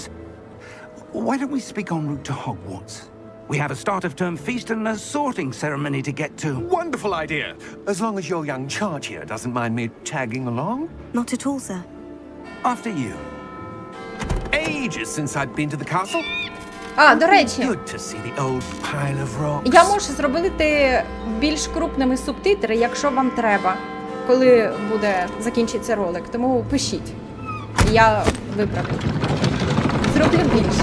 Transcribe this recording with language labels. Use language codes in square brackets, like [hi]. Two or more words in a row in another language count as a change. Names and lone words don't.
[en] Why don't we speak en route to Hogwarts? We have a start-of-term feast and a sorting ceremony to get to. Wonderful idea! As long as your young charge here doesn't mind me tagging along. Not at all, sir. After you. ages since I'd been to the castle. [uk] А, до речі, [en] Good to see the old pile of rocks. [uk] я можу зробити більш крупними субтитри, якщо вам треба, коли буде закінчиться ролик. Тому пишіть. Я виправлю. Зроблю більше.